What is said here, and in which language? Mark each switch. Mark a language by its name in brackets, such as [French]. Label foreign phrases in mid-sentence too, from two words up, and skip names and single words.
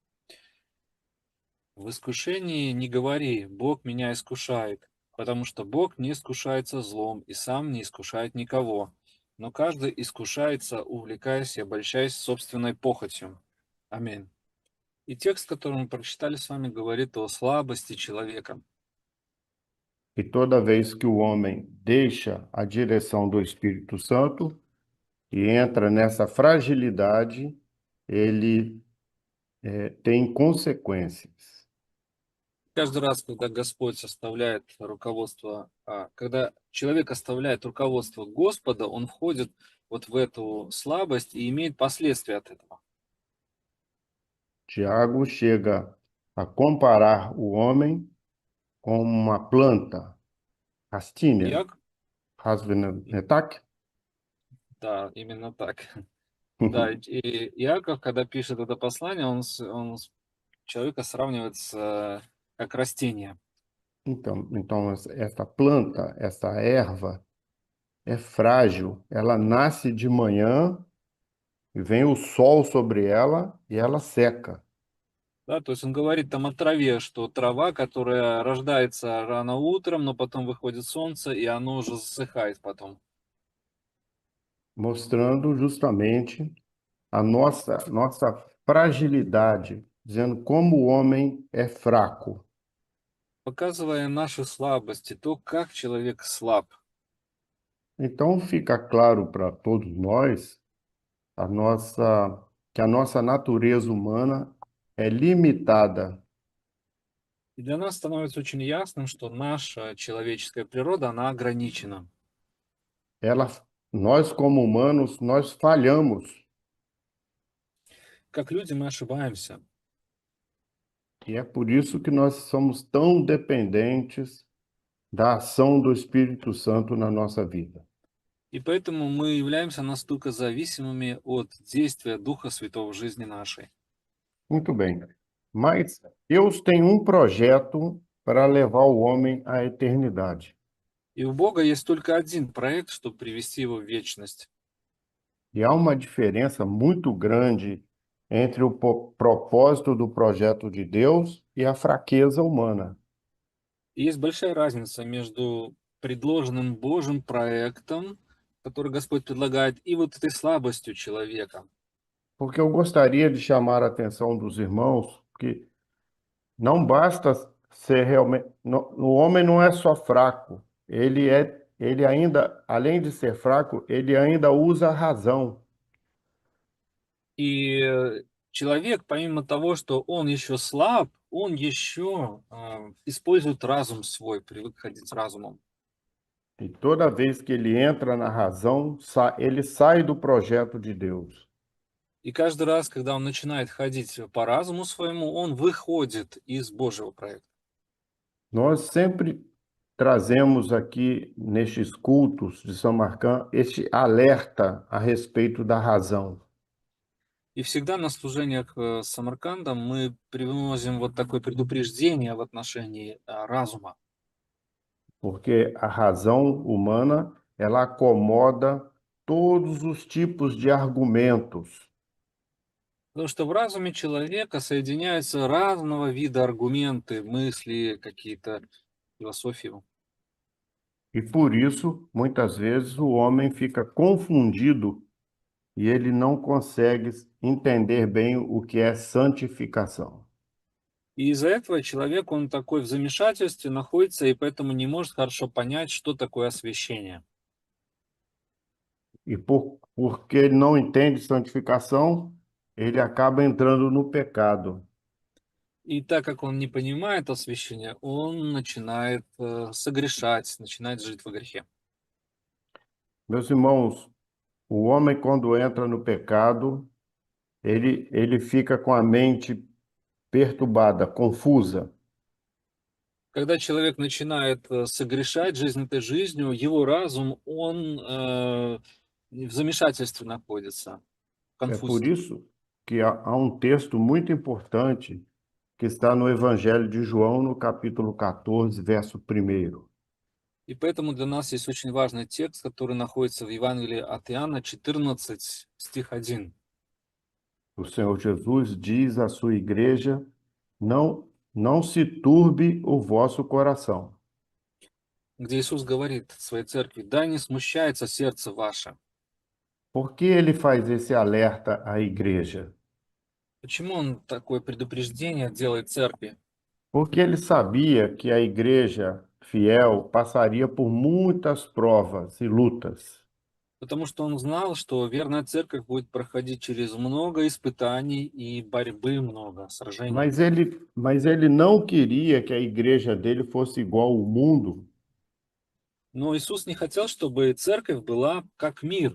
[Russian] «В искушении не говори, Бог меня искушает, потому что Бог не искушается злом и сам не искушает никого, но каждый искушается, увлекаясь и обольщаясь собственной pохотью». Аминь. И текст, который мы прочитали с вами, говорит о слабости человека. [Portuguese] E toda vez que o homem deixa a direção do Espírito Santo e entra nessa fragilidade, ele tem consequências. [Russian] Каждый раз, когда Господь оставляет руководство, когда человек оставляет руководство Господа, он входит вот в эту слабость и имеет последствия от этого. [Portuguese] Tiago chega a comparar o homem com uma planta, rastinha, [Russian] Иак, не так? да, именно так. Да, и Иаков, когда пишет это послание, человека сравнивает как растение. [Portuguese] Então, essa planta, essa erva é frágil. Ela nasce de manhã e vem o sol sobre ela e ela seca. [Russian] Да, то есть он говорит там о траве, что трава, которая рождается рано утром, но потом выходит солнце, и оно уже засыхает потом. [Portuguese] Mostrando justamente a nossa fragilidade, dizendo como o homem é fraco. [Russian] Показывая наши слабости, то, как человек слаб. [Portuguese] Então fica claro para todos nós a nossa que a nossa natureza humana é limitada. [Russian] И для нас становится очень ясным, что наша человеческая природа, она ограничена. [Portuguese] Ela, nós como humanos, nós falhamos. [Russian] Как люди мы ошибаемся. [Portuguese] E é por isso que nós somos tão dependentes da ação do Espírito Santo na nossa vida. [Russian] И поэтому мы являемся настолько зависимыми от действия Духа Святого в жизни нашей. [Portuguese] Muito bem. Mas Deus tem um projeto para levar o homem à eternidade. [Russian] И у Бога есть только один проект, чтобы привести его в вечность. [Portuguese] E há uma diferença muito grande entre o propósito do projeto de Deus e a fraqueza humana. [Russian] И есть большая разница между предложенным Божьим проектом, который Господь предлагает, и вот этой слабостью человека. [Portuguese] Porque eu gostaria de chamar a atenção dos irmãos que não basta ser realmente. O homem não é só fraco, ele ainda, além de ser fraco, ele ainda usa a razão. [Russian] И человек, помимо того, что он еще слаб, он еще использует разум свой, привык ходить с разумом. [Portuguese] E toda vez que ele entra na razão, ele sai do projeto de Deus. [Russian] И каждый раз, когда он начинает ходить по разуму своему, он выходит из Божьего проекта. [Portuguese] Nós sempre trazemos aqui nestes cultos de São Marcão este alerta a respeito da razão. [Russian] И всегда на служениях с Самаркандом мы привносим вот такое предупреждение в отношении разума. [Portuguese] Porque a razão humana, ela acomoda todos os tipos de argumentos. [Russian] Потому что в разуме человека соединяются разного вида аргументы, мысли, какие-то философии. [Portuguese] E por isso, muitas vezes, o homem fica confundido e ele não consegue entender bem o que é santificação. [Russian] И из-за этого человек, он такой в замешательстве находится, и поэтому не может хорошо понять, что такое освящение. [Portuguese] E porque ele não entende santificação, ele acaba entrando no pecado. [Russian] И так как он не понимает освящение, он начинает согрешать, начинает жить во грехе. [Portuguese] Meus irmãos, o homem, quando entra no pecado, ele fica com a mente perturbada, confusa. [Russian] Когда человек начинает согрешать жизнь этой жизнью, его разум, он в замешательстве находится, в [Portuguese] É por [Russian] конфузе. [Portuguese] isso que há um texto muito importante que está no Evangelho de João, no capítulo 14, verso 1. [Russian] И поэтому для нас есть очень важный текст, который находится в Евангелии от Иоанна, 14, стих 1, [Portuguese] O Senhor Jesus diz à sua igreja: não se turbe o vosso coração. [Russian] где Иисус говорит своей церкви: «Да не смущается сердце ваше». [Portuguese] Por que ele faz esse alerta à igreja? [Russian] Почему Он такое предупреждение делает церкви? [Portuguese] Porque ele sabia que a igreja fiel passaria por muitas provas e lutas. [Russian] Потому что Он знал, что верная церковь будет проходить через много испытаний и борьбы много, сражений. [Portuguese] Mas ele não queria que a igreja dele fosse igual ao mundo, [Russian] Но Иисус не хотел, чтобы церковь была как мир,